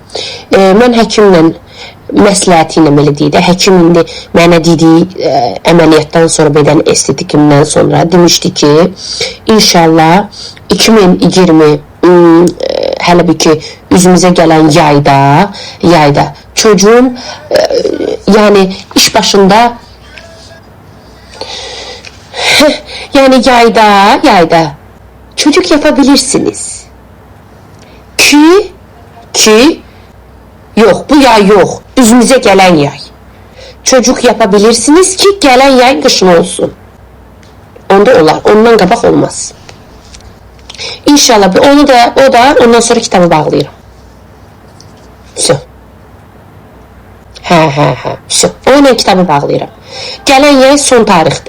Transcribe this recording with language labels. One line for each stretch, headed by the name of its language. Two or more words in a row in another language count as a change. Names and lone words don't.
Azerbaijani: Mən həkimlə məsləhəti ilə belə deyək də, həkim indi mənə dediyi əməliyyatdan sonra, bədən estetikimdən sonra demişdi ki, inşallah 2020 hələ bir ki, üzümüzə gələn yayda çocuğum, yəni iş başında yani
Turkish: yayda çocuk yapabilirsiniz. Ki yok, bu yay yok. Üzümüze gelen yay. Çocuk yapabilirsiniz ki gelen yay kışın olsun.
Azerbaijani: Onda olar. Ondan qabaq olmaz. İnşallah o da ondan sonra kitabı bağlayırım.
Russian: Все. Все.
Azerbaijani: Onunla kitabı bağlayırım. Gələn yay son tarixdir.